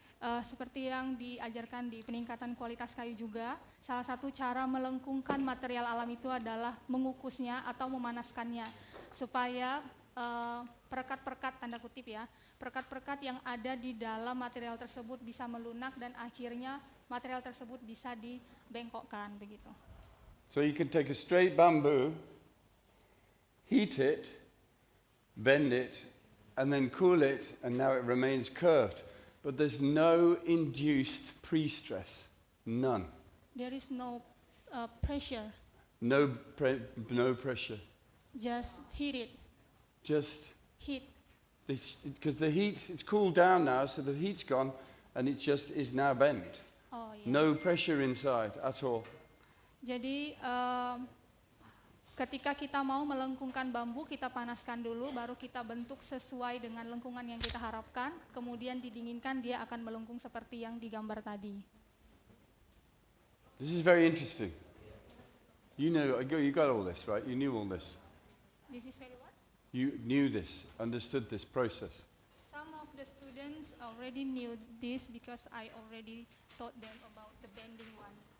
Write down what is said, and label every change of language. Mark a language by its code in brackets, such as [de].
[id] Seperti yang diajarkan di peningkatan kualitas kayu juga, salah satu cara melengkungkan material alam itu adalah mengukusnya atau memanaskannya supaya perekat-perekat, tanda kutip ya, perekat-perekat yang ada di dalam material tersebut bisa melunak dan akhirnya material tersebut bisa dibengkokkan begitu. [en] So you can take a straight bamboo, heat it, bend it, and then cool it, and now it remains curved. But there's no induced pre-stress, none. There is no pressure, No pressure. just heat it, Just heat. because the heat's it's cooled down now, so the heat's gone, and it just is now bent. Oh, yeah. No pressure inside at all. [id] Jadi ketika kita mau melengkungkan bambu, kita panaskan dulu, baru kita bentuk sesuai dengan lengkungan yang kita harapkan, kemudian didinginkan, dia akan melengkung seperti yang digambar tadi. [en] This is very interesting. You know, you got all this, right? You knew all this. This is very what? You knew this, understood this process. Some of the students already knew this because I already taught them about the bending one.